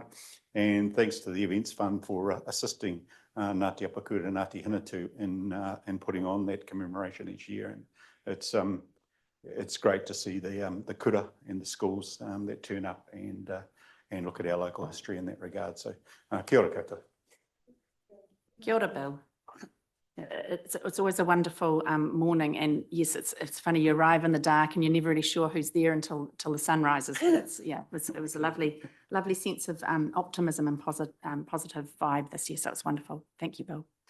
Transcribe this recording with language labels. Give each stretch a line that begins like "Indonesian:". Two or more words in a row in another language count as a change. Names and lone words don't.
English: And thanks to the Events Fund for assisting Ngāti Apakura and Ngāti Hinatu in putting on that commemoration each year. And it's great to see the kura in the schools that turn up and look at our local history in that regard.
Māori: So kia ora koutou. Kia ora, Bill.
English: It's always a wonderful morning, and yes, it's funny, you arrive in the dark and you're never really sure who's there until the sun rises. It was a lovely sense of optimism and positive vibe this year, so it's wonderful. Thank you, Bill.